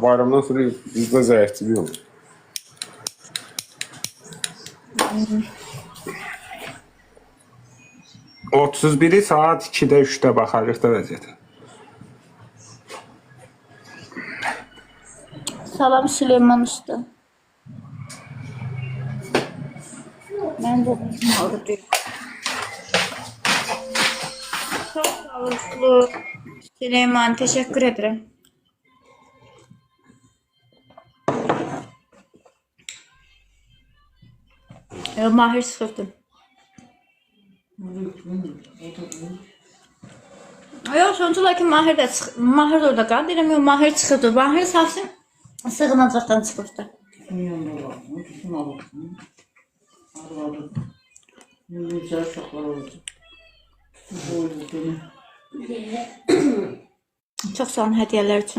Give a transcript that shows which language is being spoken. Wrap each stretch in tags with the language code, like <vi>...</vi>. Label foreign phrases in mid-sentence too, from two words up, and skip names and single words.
<az>Bayramdan sonra bizdə zəifçilik olur. Hmm. 31'i saat 2'də 3'də baxarıq da vəziyyətə. Salam Süleyman Usta.</az> <tr>Ben de ağrıdım. Çok sağlıklı. Süleyman, teşekkür ederim. Mahir sıkıldı. Yok, sonuç olarak Mahir de orada kaldı.</tr> <az>Deyirəm, Mahir çıxırdı. Mahir savsın sığınacaqdan çıxırdı. Çox sağ olun hədiyələr üçün.</az>